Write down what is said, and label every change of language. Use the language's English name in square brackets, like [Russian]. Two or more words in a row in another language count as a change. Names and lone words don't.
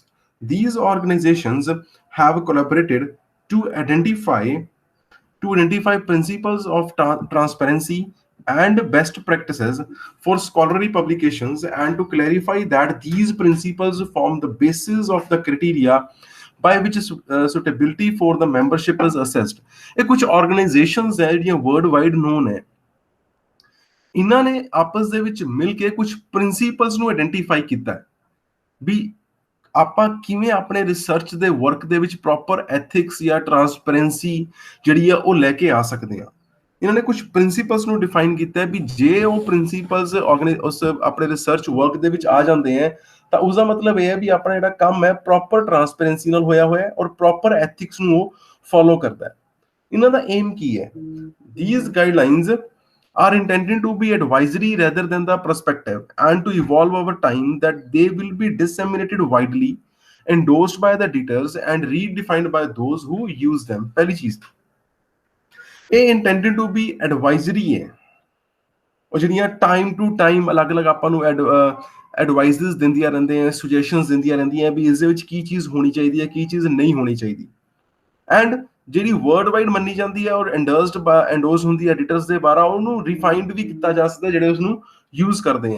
[English] These organizations have collaborated to identify principles of transparency and best practices for scholarly publications, and to clarify that these principles form the basis of the criteria by which suitability for the membership is assessed. [Punjabi] ਇਹ ਕੁਝ organizations ਹੈ ਜਿਹੜੀਆਂ [English] worldwide known [Punjabi] ਹੈ। ਇਹਨਾਂ ਨੇ ਆਪਸ ਦੇ ਵਿੱਚ ਮਿਲ ਕੇ ਕੁਝ ਪ੍ਰਿੰਸੀਪਲਸ ਨੂੰ ਆਇਡੈਂਟੀਫਾਈ ਕੀਤਾ ਹੈ ਵੀ ਆਪਾਂ ਕਿਵੇਂ ਆਪਣੇ ਰਿਸਰਚ ਦੇ ਵਰਕ ਦੇ ਵਿੱਚ [English] proper ethics [Punjabi] ਜਾਂ ਟਰਾਂਸਪੇਰੈਂਸੀ ਜਿਹੜੀ ਆ ਉਹ ਲੈ ਕੇ ਆ ਸਕਦੇ ਆ। ਇਹਨਾਂ ਨੇ ਕੁਝ ਪ੍ਰਿੰਸੀਪਲਸ ਨੂੰ ਡਿਫਾਈਨ ਕੀਤਾ ਹੈ ਵੀ ਜੇ ਉਹ ਪ੍ਰਿੰਸੀਪਲਸ ਉਸ ਆਪਣੇ [English] research work [Punjabi] ਦੇ ਵਿੱਚ ਆ ਜਾਂਦੇ ਹੈ ਤਾਂ ਉਸਦਾ ਮਤਲਬ ਇਹ ਹੈ ਵੀ ਆਪਣਾ ਜਿਹੜਾ ਕੰਮ ਹੈ [English] proper transparency [Punjabi] ਨਾਲ ਹੋਇਆ ਹੋਇਆ ਔਰ [English] proper ethics [Punjabi] ਨੂੰ ਉਹ ਫੋਲੋ ਕਰਦਾ ਹੈ। ਇਹਨਾਂ ਦਾ ਏਮ ਕੀ ਹੈ? [English] These guidelines are intended to be advisory rather than the prospective, and to evolve over time, that they will be disseminated widely, endorsed by the editors and redefined by those who use them. [Punjabi] ਪਹਿਲੀ ਚੀਜ਼ ਇਹ [English] intended to be advisory [Punjabi] ਹੈ। ਉਹ ਜਿਹੜੀਆਂ [English] time to time [Punjabi] ਅਲੱਗ-ਅਲੱਗ ਆਪਾਂ ਨੂੰ ਐਡਵਾਈਜ਼ਸ ਦਿੰਦੀਆਂ ਰਹਿੰਦੀਆਂ, ਸੁਜੈਸ਼ਨਸ ਦਿੰਦੀਆਂ ਰਹਿੰਦੀਆਂ ਵੀ ਇਸ ਦੇ ਵਿੱਚ ਕੀ ਚੀਜ਼ ਹੋਣੀ ਚਾਹੀਦੀ ਹੈ, ਕੀ ਚੀਜ਼ ਨਹੀਂ ਹੋਣੀ ਚਾਹੀਦੀ। ਐਂਡ ਜਿਹੜੀ [English] world wide [Punjabi] ਮੰਨੀ ਜਾਂਦੀ ਹੈ ਔਰ ਐਂਡੋਸ ਹੁੰਦੀ ਹੈ ਐਡੀਟਰਸ ਦੇ ਬਾਰੇ, ਉਹਨੂੰ ਰਿਫਾਈਨਡ ਵੀ ਕੀਤਾ ਜਾ ਸਕਦਾ ਜਿਹੜੇ ਉਸਨੂੰ ਯੂਜ਼ ਕਰਦੇ ਆ।